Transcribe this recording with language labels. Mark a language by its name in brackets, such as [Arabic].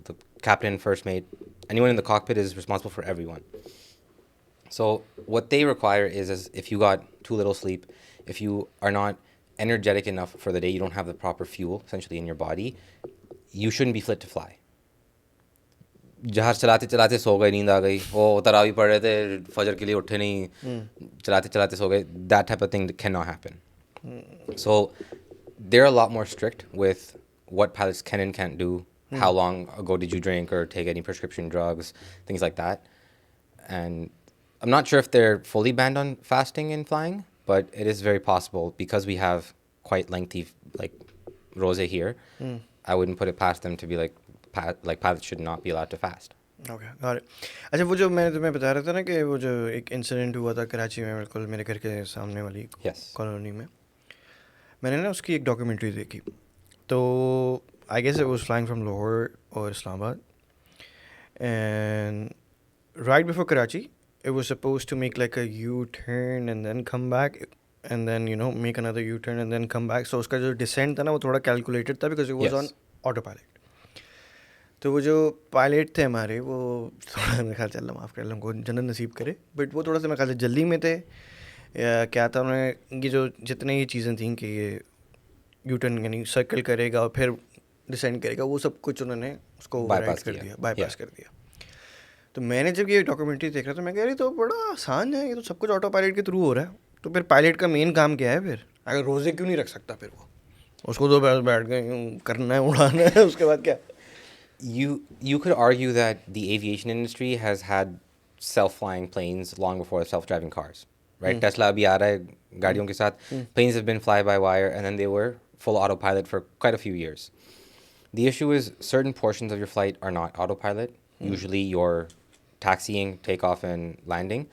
[English] The captain, first mate, anyone in the cockpit is responsible for everyone. So what they require is if you got too little sleep, if you are not energetic enough for the day, you don't have the proper fuel essentially in your body, you shouldn't be fit to fly. [Hindi] जहाज चलाते चलाते सो गए, नींद आ गई, वो तरावी पढ़ रहे थे, फजर के लिए उठे नहीं, चलाते चलाते सो गए, [English] that type of thing cannot happen. So they're a lot more strict with what pilots can and can't do, how long ago did you drink or take any prescription drugs, things like that. And I'm not sure if they're fully banned on fasting and flying, but it is very possible because we have quite lengthy like rosa here. I wouldn't put it past them to be like pilots should not be allowed to fast. Okay, got it. [Hindi] अच्छा, वो जो मैं तुम्हें बता रहा था ना कि वो जो एक इंसिडेंट हुआ था कराची में, बिल्कुल मेरे घर के सामने वाली कॉलोनी में, मैंने ना उसकी एक डॉक्यूमेंट्री देखी. [English] तो I guess it was flying from Lahore और Islamabad, and right before Karachi, it was supposed to make like a U-turn and then come back, and then make another U-turn and then come back. [Hindi] So उसका जो descent था ना वो थोड़ा calculated था [English] because it was on autopilot. [Hindi] तो वो जो पायलट थे हमारे, वो थोड़ा मेरे ख्याल से अल्लाह माफ़ करे, उनको जन्नत नसीब करे, बट वो थोड़ा सा मेरे ख्याल से जल्दी में थे या क्या था. उन्होंने ये जो जितने ये चीज़ें थी कि ये U-turn यानी सर्कल करेगा और फिर डिसेंड करेगा, वो सब कुछ उन्होंने उसको बाईपास कर दिया. तो मैंने जब ये डॉक्यूमेंट्री देख रहा था, मैं कह रही तो बड़ा आसान है, ये तो सब कुछ ऑटो पायलट के थ्रू हो रहा है. तो फिर पायलट का मेन काम क्या है फिर? अगर रोज़े क्यों नहीं रख सकता फिर वो? उसको तो बैठ गए करना है, उड़ाना है, उसके बाद क्या? [English] You could argue that the aviation industry has had self-flying planes long before self-driving cars, right? Tesla [Hindi] abhi aa raha hai gaadiyon ke sath. [English] Planes have been fly-by-wire, and then they were full autopilot for quite a few years. The issue is certain portions of your flight are not autopilot. Usually your taxiing, takeoff, and landing.